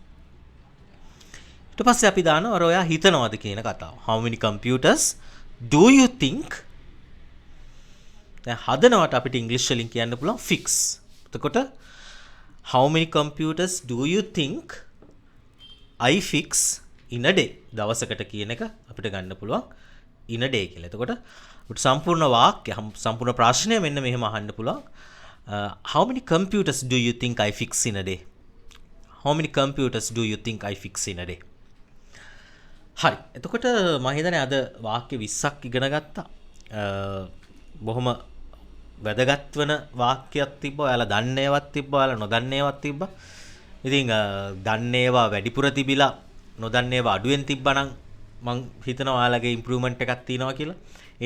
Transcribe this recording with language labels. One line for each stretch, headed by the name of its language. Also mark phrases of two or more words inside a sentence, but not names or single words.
Sinhala: ඊට පස්සේ අපි දානවා අර ඔයා හිතනවාද කියන කතාව.
English: How many computers do you think?
Sinhala: දැන් හදනවට අපිට ඉංග්‍රීසි වලින් කියන්න පුළුවන් fix.
English: එතකොට how many computers do you think I fix in a day?
Sinhala: දවසකට කියන එක අපිට ගන්න පුළුවන්
English: in a day
Sinhala: කියලා. එතකොට අපිට සම්පූර්ණ වාක්‍ය සම්පූර්ණ ප්‍රශ්නය මෙන්න මෙහෙම අහන්න පුළුවන්.
English: How many computers do you think I fix in a day? How many computers do you think I fix in a day?
Sinhala: හරි. එතකොට මම හිතන්නේ අද වාක්‍ය 20ක් ඉගෙන ගත්තා. බොහොම වැදගත් වෙන වාක්‍යයක් තිබ්බා. ඔයාලා දන්නේ ඒවත් තිබ්බා. ඔයාලා නොදන්නේ ඒවත් තිබ්බා. ඉතින් දන්නේ ඒවා වැඩිපුර තිබිලා නොදන්නේ ඒවා අඩුවෙන් තිබ්බනම් මම හිතනවා ඔයාලගේ ඉම්ප්‍රූව්මන්ට් එකක් තියෙනවා කියලා.